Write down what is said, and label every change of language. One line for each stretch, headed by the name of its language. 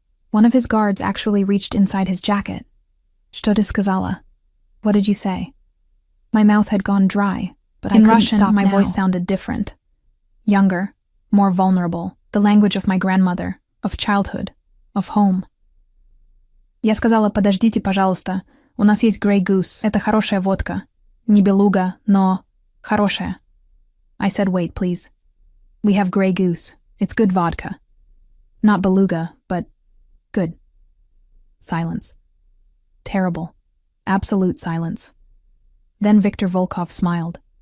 English: One of his guards actually reached inside his jacket.
Russian: "Что ты сказала?"
English: What did you say? My mouth had gone dry, but in Russian, my voice sounded different. Younger, more vulnerable, the language of my grandmother, of childhood, of home.
Russian: "Я сказала, подождите, пожалуйста. У нас есть Grey Goose. Это хорошая водка. Не белуга, но хорошая."
English: I said, "Wait, please. We have Grey Goose. It's good vodka. Not beluga, but good. Silence. Terrible. Absolute silence. Then Viktor Volkov smiled.